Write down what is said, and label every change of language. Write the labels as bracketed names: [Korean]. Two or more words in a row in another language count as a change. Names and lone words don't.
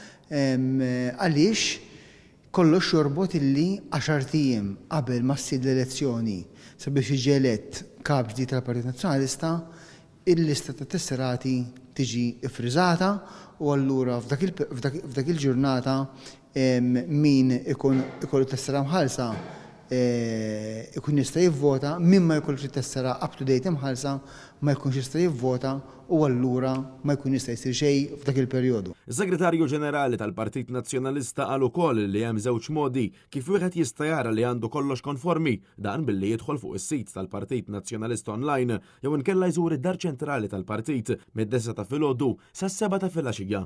[Maltese] għaliex kollox jorbot illi 10 ijiem qabel ma ssir l-elezzjoni sabiex jiġi elett kap ġdid tal-Partit Nazzjonalista, il-lista ta' tesserati tiġi iffriżata u allura f'dak il-ġurnata min ikollu tessera mħallsa ikun jista' jivvota, min ma jkollux tessera [English] up to date [Maltese] imħallsa ma jkunx jista' jivvota u allura ma jkun jista' jsir xejn f'dak il-perjodu. Is-Segretarju Ġenerali tal-Partit Nazzjonalista qal ukoll li hemm żewġ modi kif wieħed jista' jara li għandu kollox konformi, dan billi jidħol fuq is-sit tal-Partit Nazzjonalista online jew inkella jżur id-dar ċentrali tal-partit mid-9 ta' filgħodu sas-7 ta' filgħaxija.